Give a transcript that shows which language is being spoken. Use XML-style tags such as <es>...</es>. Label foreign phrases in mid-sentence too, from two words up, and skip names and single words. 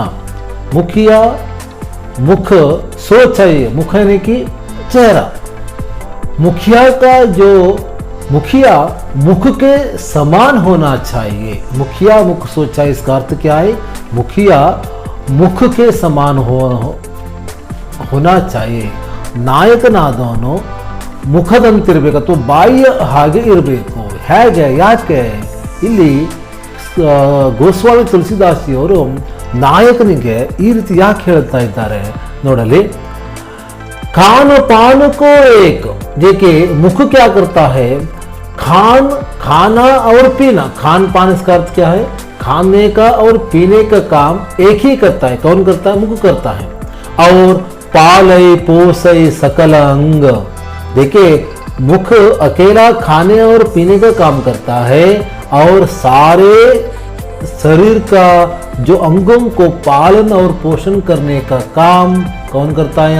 <hi>मुखिया मुख सोचाइए, मुख यानी कि चेहरा। मुखिया का जो मुखिया मुख के समान होना चाहिए। मुखिया मुख सोचाइए, इसका अर्थ क्या है? मुखिया मुख के समान होना चाहिए।</hi> <kn>ನಾಯಕ ನಾದವನು ಮುಖದಂತಿರಬೇಕು ಅಥವಾ ಬಾಯಿಯ ಹಾಗೆ ಇರಬೇಕು. ಹೇಗೆ, ಯಾಕೆ? ಇಲ್ಲಿ ಗೋಸ್ವಾಮಿ ತುಳಸಿದಾಸಿಯವರು ನಾಯಕನಿಗೆ ಈ ರೀತಿ ಯಾಕೆ ಹೇಳ್ತಾ ಇದ್ದಾರೆ ನೋಡಲಿ.</kn> <hi>खान पान को एक, देखिए मुख क्या करता है? खान, खाना और पीना। खान पान इसका अर्थ क्या है? खाने का और पीने का काम एक ही करता है। कौन करता है? मुख करता है। और पालय पोसय सकल अंग, देखिए मुख अकेला खाने और पीने का काम करता है और सारे शरीर का जो अंगों को पालन और पोषण करने का काम कौन करता है?</hi>